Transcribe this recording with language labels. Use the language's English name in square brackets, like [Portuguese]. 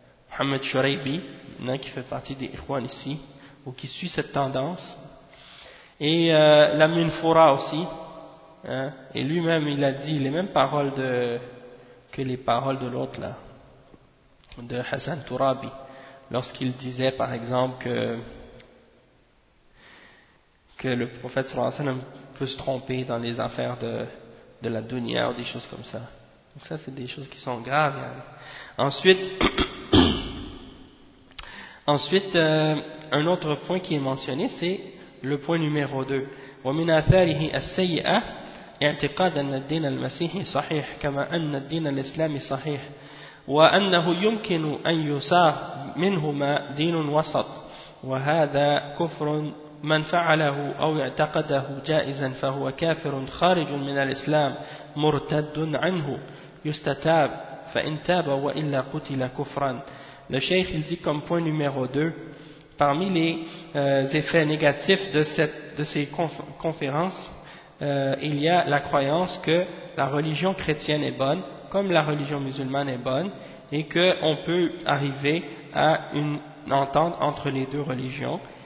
[French] Mohamed Shoraibi qui fait partie des Ikhwan ici ou qui suit cette tendance, et Lamine Foura aussi hein, et lui-même il a dit les mêmes paroles que les paroles de l'autre là, de Hassan Tourabi, lorsqu'il disait par exemple que le prophète sallallahu alayhi wa sallam peut se tromper dans les affaires de la dunya ou des choses comme ça. Donc ça c'est des choses qui sont graves. Hein. Ensuite, un autre point qui est mentionné c'est le point numéro 2. [Arabic] ومن آثاره السيئة اعتقاد أن الدين المسيحي صحيح كما أن الدين الإسلامي صحيح وأنه يمكن أن يصار منهما دين وسط وهذا كفر من فعله أو اعتقده جائزا فهو كافر خارج من الإسلام مرتد عنه يستتاب فإن تاب وإلا قتل كفرا. [French] Le Cheikh il dit comme point numéro 2, parmi les effets négatifs de ces conférences, il y a la croyance que la religion chrétienne est bonne comme la religion musulmane est bonne et qu'on peut arriver à une entente entre les deux religions.